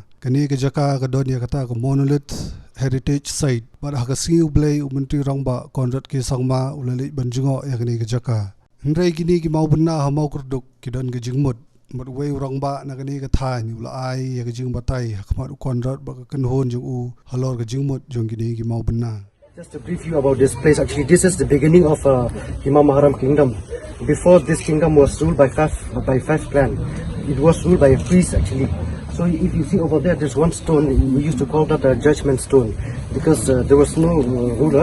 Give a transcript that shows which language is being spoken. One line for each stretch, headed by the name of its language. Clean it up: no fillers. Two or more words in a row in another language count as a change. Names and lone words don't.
Khasi: Kani ke jaka kadon ya kata ke
English: monolith heritage site
Khasi: pada Sngi U Blei Myntri Rangbah Conrad K Sangma leit jngoh yakni ke jaka. Hindrai kini ki Mawbynna Mawkyrduk kidon ke jingmut uwei Rangbah na kani ke thai ulai ya ke jingbatai hakmat Conrad ba kenhon jong halor ke jingmut jong kini ki Mawbynna.
English: Just to brief you about this place, actually this is the beginning of Hima Kingdom. Before this kingdom was ruled by five clans. It was ruled by a priest actually. So if you see over there, there's one stone, we used to call that a judgment stone because there was no ruler.